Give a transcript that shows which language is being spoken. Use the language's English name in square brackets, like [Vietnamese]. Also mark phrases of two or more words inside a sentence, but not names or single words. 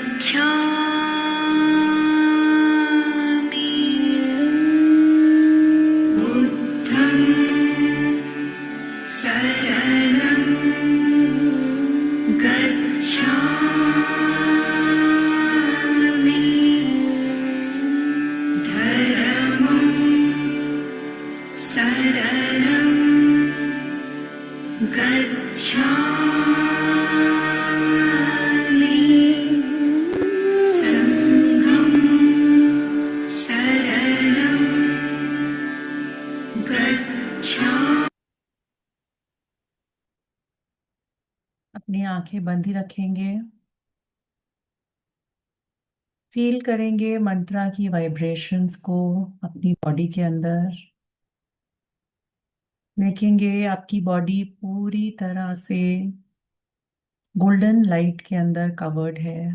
[Pali] बुद्धं शरणं गच्छामि धर्मं शरणं गच्छामि संघं शरणं गच्छामि। [Hindi] अपनी आंखें बंद ही रखेंगे। फील करेंगे मंत्रा की वाइब्रेशंस को अपनी बॉडी के अंदर। देखेंगे आपकी बॉडी पूरी तरह से [English] golden light [Hindi] के अंदर कवर्ड है।